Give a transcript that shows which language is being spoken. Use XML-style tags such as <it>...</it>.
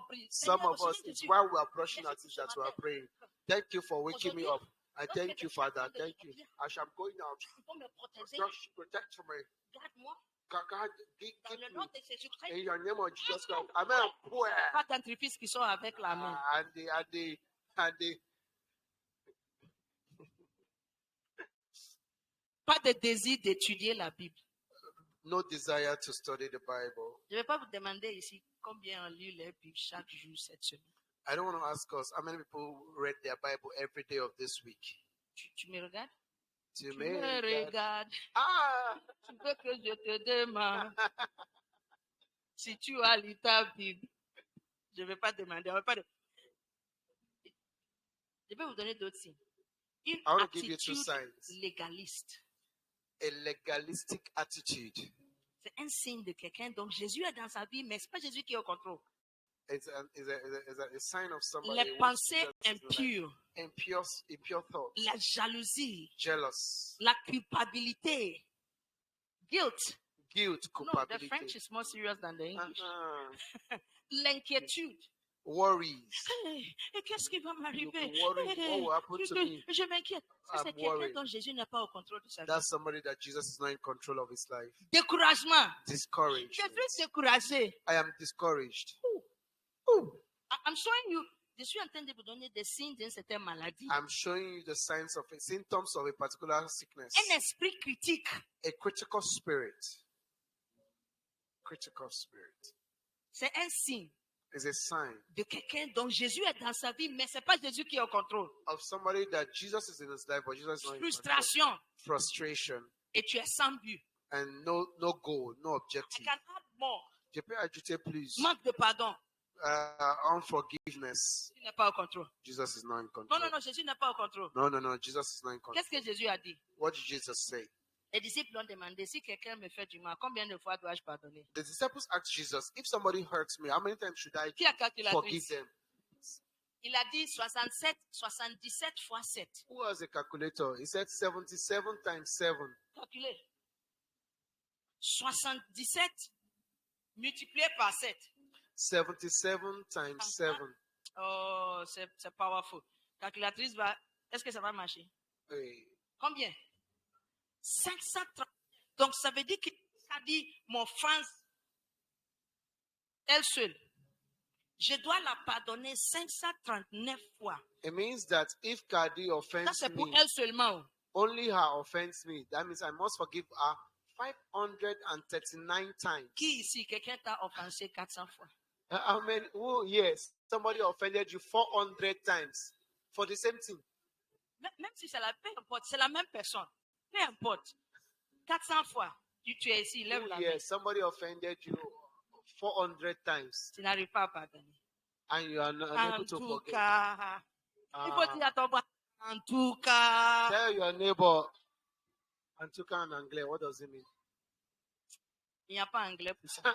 <en>Some of us, it's while we are brushing our teeth that we are praying. Thank you for waking me up. I thank you, Father. Thank you. As I'm going out, protect me. God, keep me. In your name of Jesus Christ. Amen.</en> <fr>Pas d'entreprise qui sont avec la main.</fr> <en>And they</en> <fr>Pas de désir d'étudier la Bible.</fr> <en>No desire to study the Bible.</en> <fr>Je ne vais pas vous demander ici combien on lit la Bible chaque jour cette semaine. I don't want to ask us how many people read their Bible every day of this week. Tu me regardes? Tu me regardes. Ah! Tu veux que je te demande si tu as lu ta Bible. Je ne vais pas demander. Je vais vous donner d'autres signes. Une attitude légaliste.</fr> <en>A legalistic attitude.</en> <fr>C'est un signe de quelqu'un. Donc Jésus est dans sa vie, mais ce n'est pas Jésus qui est au contrôle.</fr> <en>It's a sign of somebody.</en> <fr>Les pensées impures.</fr> <en>Impure thoughts.</en> <fr>La jalousie.</fr> <en>Jealous.</en> <fr>La culpabilité.</fr> <en>Guilt. Culpability. No, the French is more serious than the English.</en> <fr>L'inquiétude.</fr> <en>Worries.</en> <fr>Et qu'est-ce qui va m'arriver? Je m'inquiète. C'est quelqu'un dont Jésus n'est pas au contrôle de sa vie.</fr> <en>That's somebody that Jesus is not in control of his life.</en> <fr>Découragement.</fr> <en>Discouraged.</en> <fr>Je suis découragé.</fr> <en>I am discouraged. I'm showing you.</en> <fr>Je suis en train de vous donner des signes d'une certaine maladie.</fr> <en>I'm showing you the symptoms of a particular sickness.</en> <fr>Un esprit critique.</fr> <en>A critical spirit. Critical spirit.</en> <fr>C'est un signe.</fr> <en>Is a sign</en> <fr>de quelqu'un dont Jésus est dans sa vie, mais c'est pas Jésus qui est au contrôle.</fr> <en>Of somebody that Jesus is in his life, but Jesus is not in</en> <fr>Frustration.</fr> <en>control. Frustration.</en> <fr>Et tu es sans but.</fr> <en>And no goal, no objective. I can add more.</en> <fr>Je peux ajouter plus. Manque de pardon.</fr> <en>Unforgiveness.</en> <fr>Il n'est pas au contrôle.</fr> <en>Jesus is not in control.</en> <fr>Non, Jésus n'est pas au contrôle.</fr> <en>No, Jesus is not in control.</en> <fr>Qu'est-ce que Jésus a dit?</fr> <en>What did Jesus say?</en> <fr>Les disciples ont demandé, si quelqu'un me fait du mal, combien de fois dois-je pardonner?</fr> <en>The disciples asked Jesus, if somebody hurts me, how many times should I forgive them?</en> <fr>Il a dit 77 fois 7.</fr> <en>Who has a calculator? He said 77 times 7.</en> <fr>Calculez. 77 multiplié par 7.</fr> <en>77 times 7.</en> <fr>Oh, c'est powerful. Calculatrice est-ce que ça va marcher? Oui. Combien? 530. Donc, ça veut dire que ça dit mon offense, elle seule. Je dois la pardonner 539 fois.</fr> <en>It means that if Kadi offends</en> <fr>ça, c'est pour</fr> <en>me,</en> <fr>elle seulement.</fr> <en>Only her offends me. That means I must forgive her 539 times.</en> <fr>Qui ici, quelqu'un t'a offensé 400 fois?</fr> <en>I mean, yes, somebody offended you 400 times for the same thing.</en> <fr>Même si c'est la même personne. Peu importe. 400 fois. Tu es ici, lève la main.</fr> <en>Yes, somebody offended you 400 times.</en> <fr>Tu n'arrives pas à pardonner.</fr> <en>And you are unable to forget.</en> <fr>Il faut dire à ton voisin, en tout cas.</fr> <en>Tell your neighbor,</en> <fr>en tout cas en anglais,</fr> <en>what does it mean?</en> <fr>Il n'y a pas anglais pour ça.</fr>